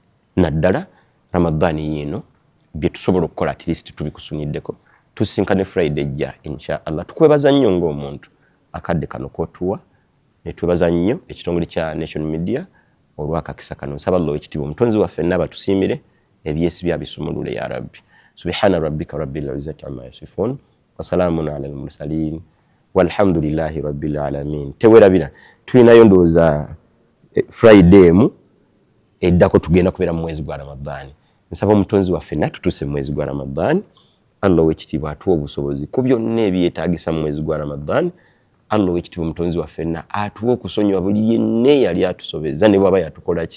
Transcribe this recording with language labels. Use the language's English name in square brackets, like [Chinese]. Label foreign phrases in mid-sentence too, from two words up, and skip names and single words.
[Ganda] Naddala Ramadani yino bye tusobola okukola [English] at least [Ganda] tubikusunyiddeko. Tusinkane Friday ejja [Arabic] إن شاء الله. [Ganda] Tukwebaza nnyo ng'omuntu akadde kano k'otuwa, ne twebaza nnyo ekitongole kya Nation Media olw'akakisa kano. Nsaba Allah ekitiibwa omutonzi waffe n'aba tusiimire ebyesi byabisumulule [Arabic] يا رب. سبحان ربك رب العزة عما يصفون وسلام على المرسلين والحمد لله رب العالمين. [Ganda] Tewerabira tulinayo ndowooza Friday mu eddako tugenda kubeera mu mwezi gwa Ramadani. Nsaba omutonzi waffe natutuuse mu mwezi gwa Ramadani. Allah w'ekitiibwa atuwa obusobozi ku byonna ebyetaagisa mu mwezi gwa Ramadani. Allah w'ekitiibwa omutonzi waffe atuwa okusonyiwa buli yenna yali atusobeza ne bw'aba yatukola ki.